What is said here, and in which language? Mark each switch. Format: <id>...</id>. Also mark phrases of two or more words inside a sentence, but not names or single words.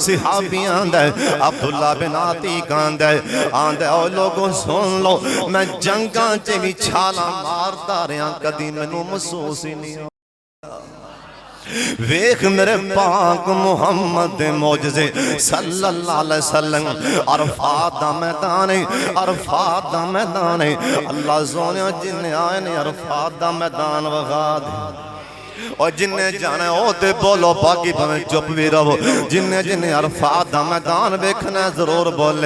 <pa>صحابیاں عبداللہ بن عتیک آندا او لوگو سن لو، میں جنگاں چ بھی چھالا ماردا رہا، کدی مینوں محسوس ہی نہیں. ویکھ میرے پاک محمد دے معجزے</pa> <ar>صلى الله عليه وسلم.</ar> <pa>عرفات دا میدان ہے، عرفات دا میدان ہے. اللہ سوہنیا جنے آئے نے عرفات دا میدان وکھا دے، اور جنے جانا او تے بولو، باقی بھاویں چپ بھی رہو. جنے جنے عرفات دا میدان ویکھنا ضرور بولے.</pa>